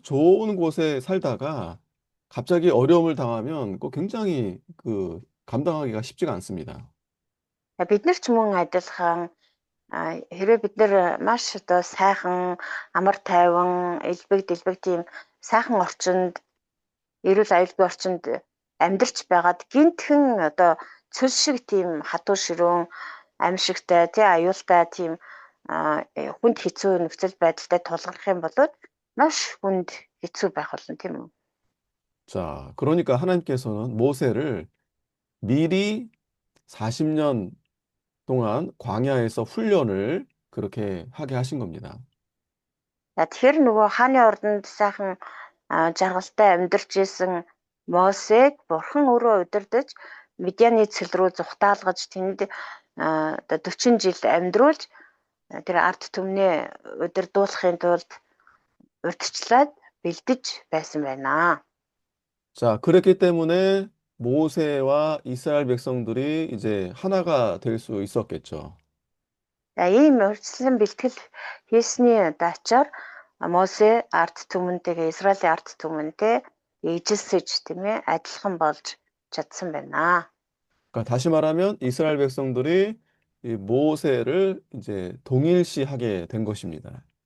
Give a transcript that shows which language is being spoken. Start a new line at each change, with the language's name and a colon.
Korean: 좋은 곳에 살다가 갑자기 어려움을 당하면 그 굉장히 그 감당하기가 쉽지가 않습니다.
Mongolian: Бид нар ч мөн адилхан хэрвээ бид нар маш одоо сайхан амар тайван элбэг дэлбэг тийм сайхан орчинд эрүүл аюулгүй орчинд амьдарч байгаад гинтхэн одоо цөл шиг тийм хатуу ширүүн аимшигтай тий аюултай тийм хүнд хэцүү нөхцөл байдалтай тулгарх юм бол маш хүнд хэцүү байх болно тийм үү.
Korean: 자, 그러니까 하나님께서는 모세를 미리 40년 동안 광야에서 훈련을 그렇게 하게 하신 겁니다.
Mongolian: Тэгэхээр нөгөө хааны ордонд сайхан жаргалтай амьдарч исэн Мосег бурхан өөрөө удирдах Медианы цөл рүү зүхтаалгаж тэнд одоо 40 жил амьдруулж тэр ард түмнээ удирдуулахын тулд урьдчилаад бэлдэж байсан байна.
Korean: 자, 그랬기 때문에 모세와 이스라엘 백성들이 이제 하나가 될 수 있었겠죠.
Mongolian: За ийм урьдчилан бэлтгэл хийсний ачаар Мосе ард түмэнтэйгээ Израилийн ард түмэнтэй ижилсэж тийм ээ адилхан болж чадсан байна.
Korean: 그러니까 다시 말하면 이스라엘 백성들이 이 모세를 이제 동일시하게 된 것입니다.